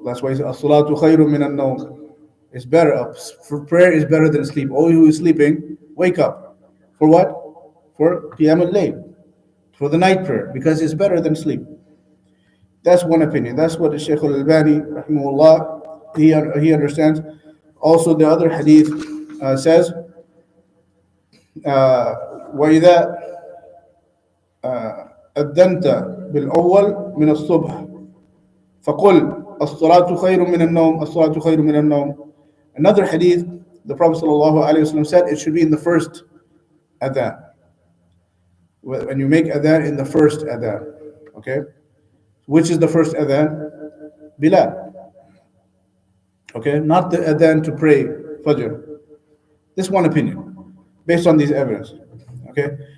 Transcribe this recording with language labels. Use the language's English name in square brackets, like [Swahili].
[English] That's why he says, "As-salatu khayru min an-nawm." It's better up. For prayer is better than sleep. All who is sleeping, wake up. For what? For qiyam al-layl, for the night prayer, because it's better than sleep. That's one opinion. That's what the Shaykh al-Albani, rahimahullah, he understands. Also, the other hadith says, [Arabic] وَإِذَا أذنت بالأول من الصبح فقل الصلاة خير من النوم الصلاة خير من النوم. [English] Another hadith, the Prophet ﷺ said it should be in the first adhan. When you make adhan, in the first adhan. Okay? Which is the first adhan? Bilal. Okay? Not the adhan to pray Fajr. This one opinion, based on these evidence. Okay?